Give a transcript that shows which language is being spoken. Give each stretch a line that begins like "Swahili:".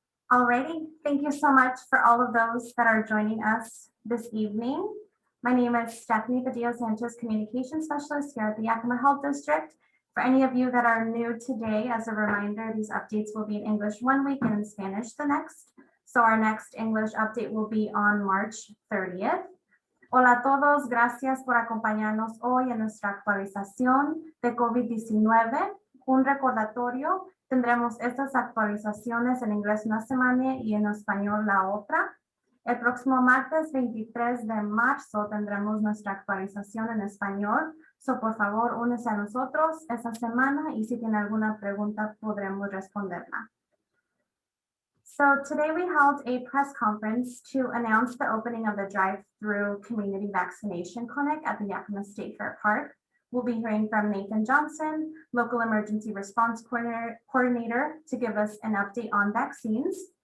English: Alrighty, thank you so much for all of those that are joining us this evening. My name is Stephanie Padillo-Sanchez, Communication Specialist here at the Yakima Health District. For any of you that are new today, as a reminder, these updates will be in English one week and in Spanish the next. So our next English update will be on March 30th.
Spanish: Hola a todos, gracias por acompañarnos hoy en nuestra actualización de COVID-19. Un recordatorio, tendremos estas actualizaciones en inglés una semana y en español la otra. El próximo martes 23 de marzo tendremos nuestra actualización en español. So, por favor, únese a nosotros esta semana y si tiene alguna pregunta podremos responderla.
English: So today we held a press conference to announce the opening of the drive-through community vaccination clinic at the Yakima State Fair Park. We'll be hearing from Nathan Johnson, local emergency response coordinator, to give us an update on vaccines.